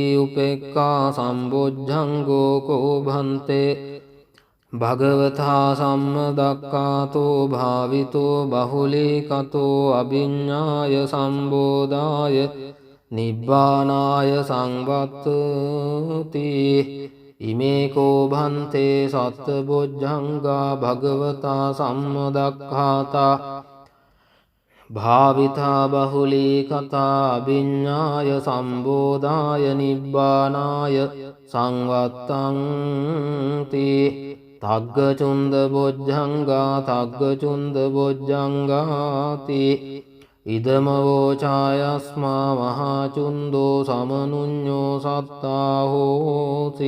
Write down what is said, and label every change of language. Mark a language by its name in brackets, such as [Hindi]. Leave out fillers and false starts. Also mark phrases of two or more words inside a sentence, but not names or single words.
[Pali] උපේක්ඛා සම්බොජ්ජංගෝ කෝ භන්තේ භගවතා සම්මදක්ඛාතෝ භාවිතෝ බහුලීකතෝ අභිඤ්ඤාය සම්බෝධාය නිබ්බානාය සංවත්තති. ඉමේ කෝ භන්තේ සත්තබොජ්ජංගා භගවතා සම්මදක්ඛාතා භාවිතා බහුලී කතා අභිඤ්ඤාය සම්බෝධාය නිබ්බානාය සංවත්තන්ති. තග්ගචුන්ද බොජ්ජංගා තග්ගචුන්ද බොජ්ජංගාති. ඉදමවෝ ඡායස්මා මහාචුන්දෝ සමනුඤ්ඤෝ සත්තා හෝති.